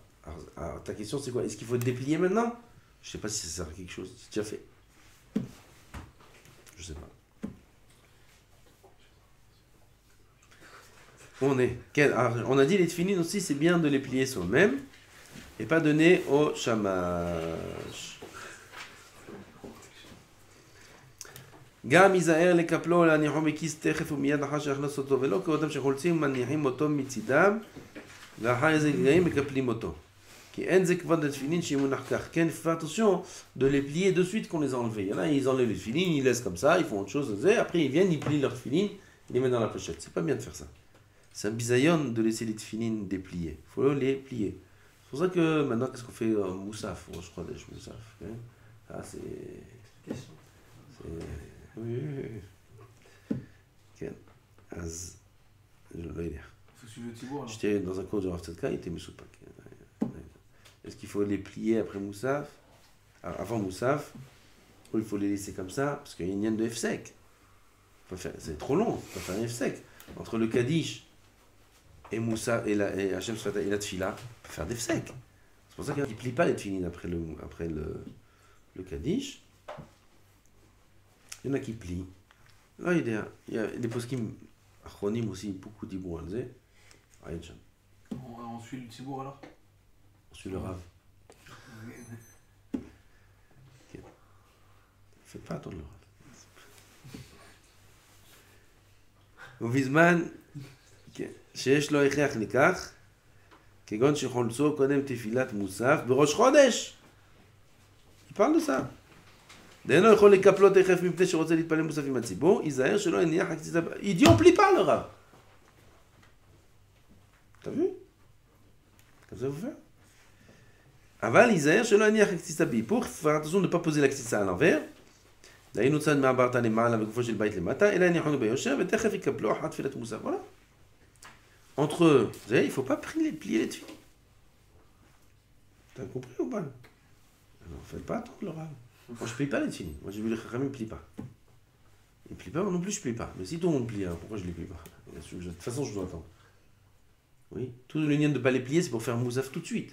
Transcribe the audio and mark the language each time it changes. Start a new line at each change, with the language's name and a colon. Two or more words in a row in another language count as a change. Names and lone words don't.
French: Alors, ta question c'est quoi? Est-ce qu'il faut le déplier maintenant? Je sais pas si ça sert à quelque chose. C'est déjà fait. Je sais pas. On a dit les tefilines aussi, c'est bien de les plier soi-même et pas donner au shamash.
Hebrew: גם ייזהר לקפלו להניחו בכיס תכף ומיד אחר שיכנס אותו ולא כאותם שחולצים מניחים אותו מצידם ואחר איזה רגעים מקפלים אותו. כי אין זה כבוד התפילין שימונח כך. כן,
French: fais attention de les plier de suite qu'on les a enlevés. Il y en a, ils enlèvent les tefilines, ils laissent comme ça, ils font autre chose, après ils viennent, ils plient leurs tefilines, ils les mettent dans la pochette. C'est pas bien de faire ça. C'est un bisayon de laisser les tefilines dépliés. Il faut les plier. C'est pour ça que maintenant, qu'est-ce qu'on fait Moussaf, je crois, des Moussaf. Ah, c'est... Oui.
Hebrew: כן, אז, לא יודע.
French: Faut suivre le tibour alors. J'étais dans un cours de Rav Tzedka, il était Messoupak. Est-ce qu'il faut les plier après Moussaf? Avant Moussaf, ou il faut les laisser comme ça? Parce qu'il y a une ligne de F-sec. C'est trop long, il faut faire un F-sec. Entre le Kaddish et Moussaf et Hachem Sfata et la Tfila, on peut faire des F-sec. C'est pour ça qu'il ne plie pas les tfilines après le Kaddish. Il y en a qui plient. Là, il y a des
Hebrew: פוסקים אחרונים
French: aussi, beaucoup d'Ibou Alzé. On suit le tibour alors. On suit le Rav. Faites pas attendre le Rav.
Hebrew: ובזמן שיש לו הכרח לכך, כגון שחולצו קודם תפילת מוסף בראש חודש.
French: Il parle de ça.
Hebrew: דהיינו יכול לקפלו תכף מפני שרוצה להתפלל מוסף עם הציבור, ייזהר שלא יניח הקציצה...
French: Il dit on plie pas le Rav. T'as vu? Comme ça vous fait?
Hebrew: אבל ייזהר שלא יניח הקציצה בהיפוך,
French: faire attention de ne pas poser la קציצה à l'envers.
Hebrew: דהיינו צד מעברתא למעלה וגופו של בית למטה, אלא יניחונו ביושר ותכף יקפלו אחת תפילת מוסף.
French: Voilà. Entre eux, vous savez, il ne faut pas plier les tefilines. T'as compris ou pas? Alors, faites pas attendre le Rav. Moi, je ne plie pas les tefilines. Moi, j'ai vu les Chachamim ne plient pas. Ils ne plient pas, moi non plus, je ne plie pas. Mais si tout le monde plie, alors pourquoi je ne les plie pas? De toute façon, je dois attendre. Oui, tout le lien de ne pas les plier, c'est pour faire Mousaf tout de suite.